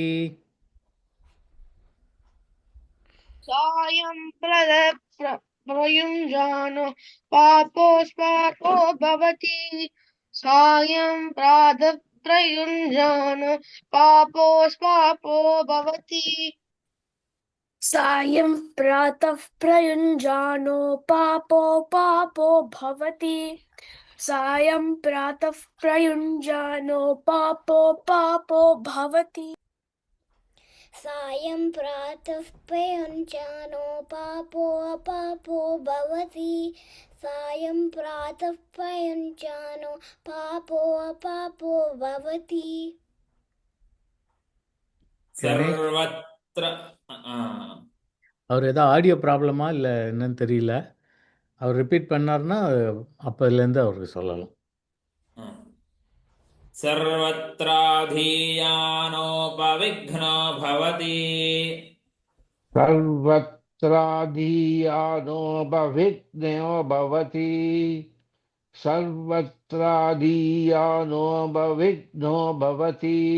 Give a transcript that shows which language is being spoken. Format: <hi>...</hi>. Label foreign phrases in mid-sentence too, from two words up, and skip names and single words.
<sa>सायं प्रयुञ्जानो पापोस्पापो भवति सायं प्रयुञ्जानो पापोस्पापो भवति सायं प्रातः प्रयुञ्जानो पापो पापो भवति सायं प्रातः प्रयुञ्जानो पापो पापो भवति सायं प्रातः प्रयुञ्जानो पापो पापो भवति सायं प्रातः प्रयुञ्जानो पापो पापो भवति சர்வத்ர</sa> <ta>அவர் ஏதோ</ta> <en>audio problem</en> <ta>இல்லை என்னன்னு தெரியல. அவர் ரிப்பீட் பண்ணார்னா அப்போதுலேருந்து அவருக்கு சொல்லலாம்.</ta> <sa>सर्वत्राधीयानोपविघ्नो भवति सर्वत्राधीयानो बविघ्नो भवति सर्वत्राधीयानो बविघ्नो भवति</sa>